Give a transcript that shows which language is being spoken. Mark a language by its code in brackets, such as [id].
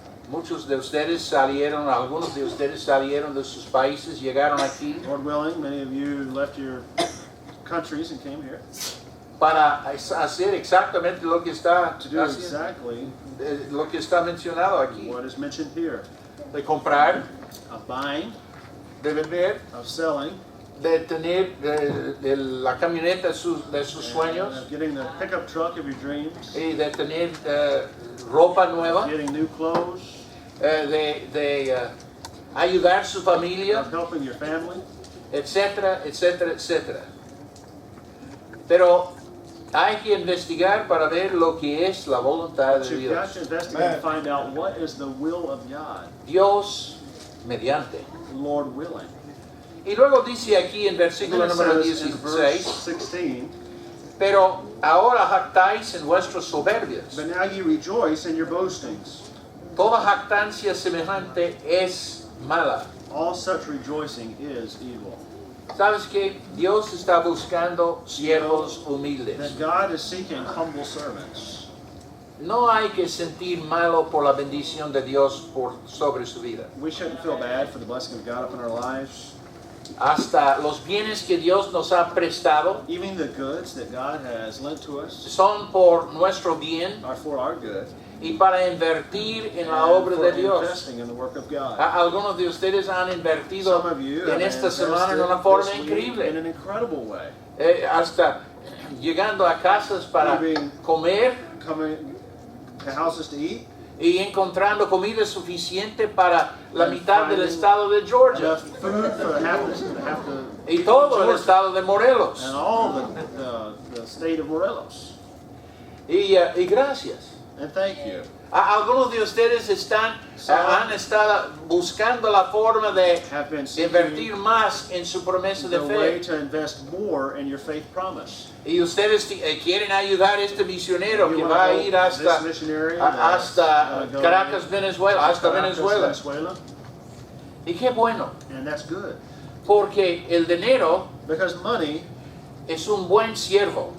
[es] Muchos de ustedes salieron, algunos de ustedes salieron de sus países, llegaron aquí [en] Lord willing, many of you left your countries and came here [es] para hacer exactamente lo que está [en] to do [es] haciendo, [en] exactly [es] lo que está mencionado aquí, [en] what is mentioned here. [es] de comprar, [en] Of buying, [es] de vender, [en] of selling, [es] de tener de la camioneta de sus sueños [en] of getting the pickup truck of your dreams, [es] y de tener ropa nueva, [en] getting new clothes, [es] de ayudar a su familia, [en] of helping your family. [es] etcétera, etcétera, etcétera. Pero hay que investigar para ver lo que es la voluntad [en] But [es] de [en] you've got [es] Dios. [en] to investigate and find out what is the will of God, [es] Dios mediante. [en] Lord willing. [es] Y luego dice aquí en [en] And then [es] versículo [en] it [es] número [en] says in verse [es] 16, [en] 16, [es] pero ahora jactáis en vuestras soberbias. [en] but now ye rejoice in your boastings. [es] Toda jactancia semejante es mala. [en] All such rejoicing is evil. [es] ¿Sabes que Dios está buscando siervos humildes? [en] That God is seeking humble servants. [es] No hay que sentir malo por la bendición de Dios sobre su vida. [en] We shouldn't feel bad for the blessing of God upon our lives. [es] Hasta los bienes que Dios nos ha prestado [en] Even the goods that God has lent to us [es] son por nuestro bien [en] are for our good. [es] y para invertir en la [en] and [es] obra [en] for [es] de Dios. [en] investing in the work of God. [es] Algunos de ustedes han invertido [en] Some of you [es] en [en] have [es] esta semana en [en] invested [es] una forma [en] this week [es] increíble. [en] in an incredible way. [es] Hasta llegando a casas para [en] Leaving- [es] comer [en] Coming to houses to eat, [es] y encontrando comida suficiente para la [en] And [es] mitad del [en] finding [es] estado de Georgia [en] enough food for half the [es] y todo el [en] Georgia, [es] estado de Morelos. [en] and all the state of Morelos. [es] Y gracias. [en] And thank you. [es] Algunos de ustedes han estado buscando la forma de [en] Have been [es] invertir [en] seeking [es] más en su promesa de [en] the way [es] fe. [en] to invest more in your faith promise. [es] Y ustedes quieren ayudar a este misionero [en] You [es] que [en] wanna [es] va a [en] help [es] ir hasta, [en] this missionary [es] hasta [en] go [es] Caracas, Venezuela, hasta [en] Caracas, [es] Venezuela. [en] Venezuela, [es] Y qué bueno, [en] and that's good. [es] porque el dinero [en] Because money [es] es un buen siervo